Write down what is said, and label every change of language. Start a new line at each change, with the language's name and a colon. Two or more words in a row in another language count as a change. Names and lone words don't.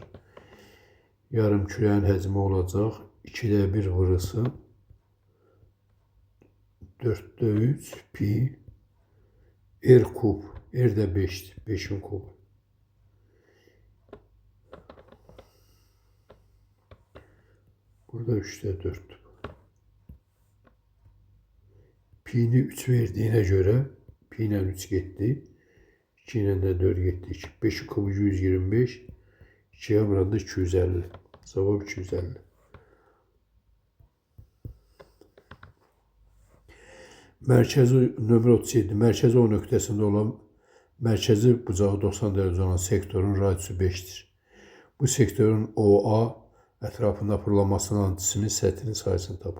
Azerbaijani: Yarım kürenin həcmi olacaq 2'de 1 vurulsun.
Turkish: 4'te 3 pi r kub. R də 5'dir. 5'in kubu. Burada 3'te 4. Pi'ni 3 verdiğine göre pi ile 3 gitti. 2 ile de 4 gitti. 5'in kubu 125. 2'ye burada 250. Cevap 250.
Azerbaijani: Mərkəzi nömrə 37. Mərkəzi O nöqtəsində olan mərkəzi bucağı 90 dərəcə olan sektorun radiusu 5'dir. Bu sektorun OA ətrafında fırlanmasının cismin səthinin sayısını tapın.